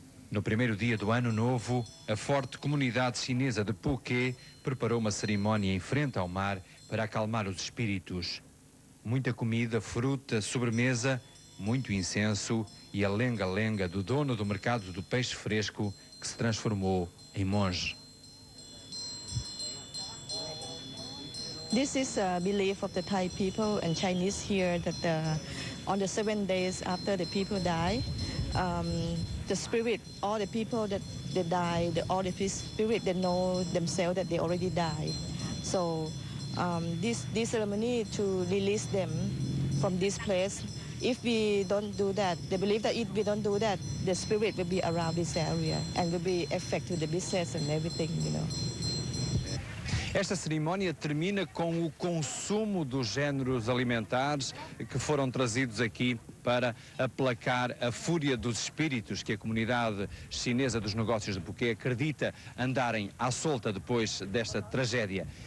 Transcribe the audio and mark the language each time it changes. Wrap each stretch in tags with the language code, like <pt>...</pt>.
<pt>No primeiro dia do Ano Novo, a forte comunidade chinesa de Phuket preparou uma cerimónia em frente ao mar para acalmar os espíritos. Muita comida, fruta, sobremesa, muito incenso e a lenga-lenga do dono do mercado do peixe fresco que se transformou em monge.</pt> <en>This is a belief of the Thai people and Chinese here that on the 7 days after the people die, the spirit, all the people that they die, all the spirit that know themselves that they already died. So this ceremony to release them from this place. If we don't do that, they believe that if we don't do that, the spirit will be around this area and will be affected the business and everything, you know.</en> <pt>Esta cerimónia termina com o consumo dos géneros alimentares que foram trazidos aqui para aplacar a fúria dos espíritos que a comunidade chinesa dos negócios de Phuket acredita andarem à solta depois desta tragédia.</pt>